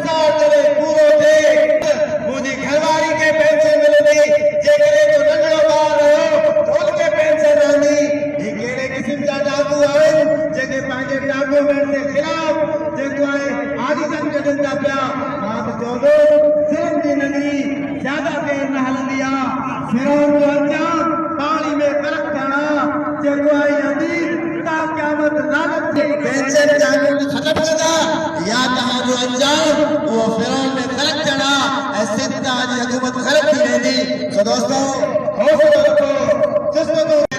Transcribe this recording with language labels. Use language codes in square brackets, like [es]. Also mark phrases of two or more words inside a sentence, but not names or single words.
[sd] साल करे पूरो थिए मुंहिंजी घरवारी खे पेंशन मिलंदी जेकॾहिं जो नंढड़ो ॿार हुयो उनखे पेंशन रहंदी ही कहिड़े क़िस्म जा डाकू आहिनि जेके पंहिंजे डॉक्यूमेंट जे ख़िलाफ़ जेको आहे आदिजन कढनि था पिया मां त चवंदो ज़ुल्म जी नदी ज्यादा देर न हलंदी आहे फिरौन जो अंजाम पाणी में ग़रक़ करणु जेको आहे नदी ता क़यामत लानत जे पेंशन चालू ख़तम कंदा या तव्हांजो अंजाम उहो फिरौन में ग़रक़ करणु ऐं सिंध जी हुकूमत ग़लत थी वेंदी सो दोस्तो हौसलो रखो जज़्बो